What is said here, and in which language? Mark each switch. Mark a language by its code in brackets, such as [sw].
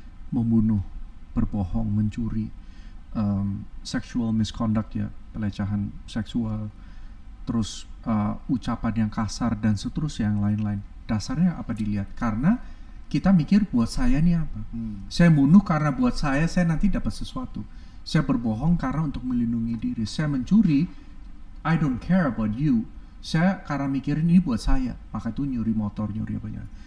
[id] membunuh, berbohong, mencuri, sexual misconduct ya, pelecehan seksual, terus ucapan yang kasar dan seterusnya yang lain-lain. Dasarnya apa dilihat? Karena kita mikir buat saya nih apa? Saya bunuh karena buat saya nanti dapat sesuatu. Saya berbohong karena untuk melindungi diri. Saya mencuri, [en] I don't care about you. [id] Saya karena mikirin ini buat saya, maka itu nyuri motor, nyuri apa-apa.